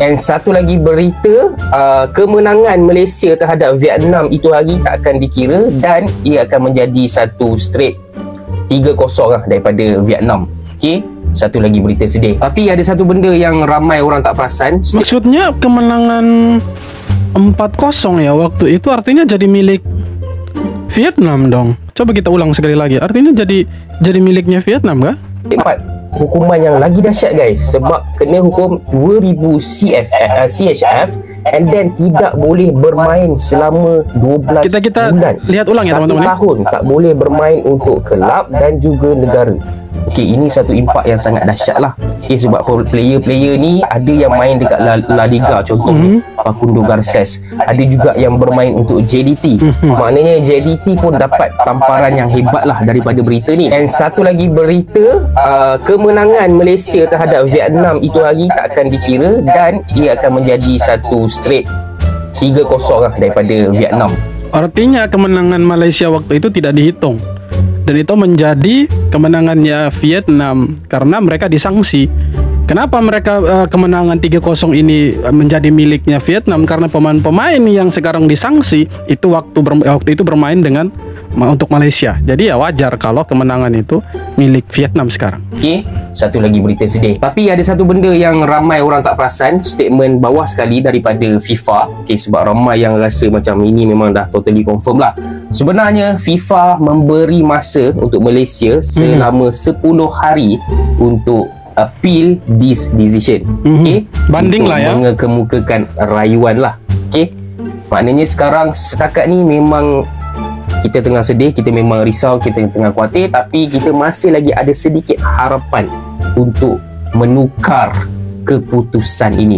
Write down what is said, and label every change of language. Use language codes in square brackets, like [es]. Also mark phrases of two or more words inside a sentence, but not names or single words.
[ms] Dan satu lagi berita, kemenangan Malaysia terhadap Vietnam itu hari tak akan dikira, dan ia akan menjadi satu straight 3-0 lah daripada Vietnam. Okey, satu lagi berita sedih. Tapi ada satu benda yang ramai orang tak perasan. [id] Maksudnya kemenangan 4-0 ya waktu itu, artinya jadi milik Vietnam dong. Coba kita ulang sekali lagi. Artinya jadi miliknya Vietnam kah? [ms] Hukuman yang lagi dahsyat guys, sebab kena hukum 2000 CHF [en] and then [ms] tidak boleh bermain selama 12 kita bulan. [id] Lihat ulang ya teman-teman. [ms] 1 tahun tak boleh bermain untuk kelab dan juga negara. Okey, ini satu impak yang sangat dahsyat lah. Okey, sebab player-player ni ada yang main dekat La Liga contoh, Facundo Garces. Ada juga yang bermain untuk JDT. Maknanya JDT pun dapat tamparan yang hebat lah daripada berita ni. Dan satu lagi berita, kemenangan Malaysia terhadap Vietnam itu hari tak akan dikira dan ia akan menjadi satu straight 3-0 lah daripada Vietnam. [id] Artinya kemenangan Malaysia waktu itu tidak dihitung. Dan itu menjadi kemenangannya Vietnam karena mereka disanksi. Kenapa mereka kemenangan 3-0 ini menjadi miliknya Vietnam? Karena pemain-pemain yang sekarang disanksi itu waktu itu bermain untuk Malaysia. Jadi ya wajar kalau kemenangan itu milik Vietnam sekarang. [ms] Okey, satu lagi berita sedih. Tapi ada satu benda yang ramai orang tak perasan, statement bawah sekali daripada FIFA. Okey, sebab ramai yang rasa macam ini memang dah [en] totally confirm [ms] lah. Sebenarnya FIFA memberi masa untuk Malaysia selama 10 hari untuk [en] appeal this decision. [ms] Okey, [id] banding lah ya, [ms] mengemukakan rayuan lah. Okey, maknanya sekarang setakat ni memang kita tengah sedih, kita memang risau, kita tengah khawatir, tapi kita masih lagi ada sedikit harapan untuk menukar keputusan ini.